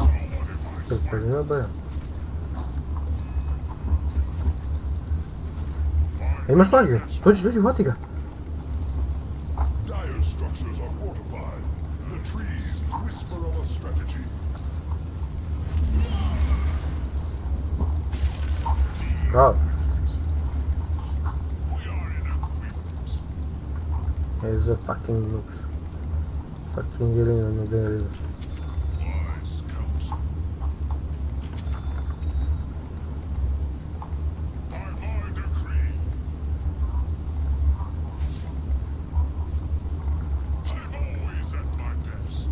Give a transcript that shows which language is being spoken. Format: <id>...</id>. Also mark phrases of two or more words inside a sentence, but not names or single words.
<sr>Super, ne boja. Imaš magiju? Dođi, uhvati ga.</sr> <en>structures are fortified. The trees whisper of a strategy. Go. We are in agreement. Here's the fucking noobs. Fucking getting on the very. Wise counsel. By my decree. I'm always at my best.</en>